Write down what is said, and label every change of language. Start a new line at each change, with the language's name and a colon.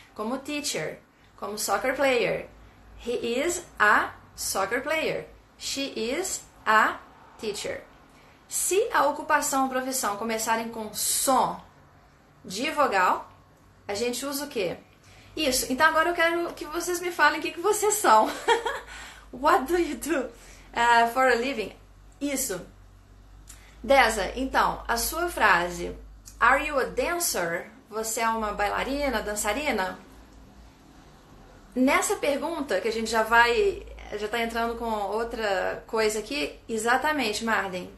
English: Como teacher, como soccer player. He is a soccer player. She is a teacher.
Portuguese: Se a ocupação ou profissão começarem com som de vogal, a gente usa o quê? Isso. Então agora eu quero que vocês me falem o que vocês são.
English: What do you do for a living?
Portuguese: Isso. Deza, então, a sua frase
English: Are you a dancer?
Portuguese: Você é uma bailarina, dançarina? Nessa pergunta, que a gente já está entrando com outra coisa aqui, exatamente, Marden.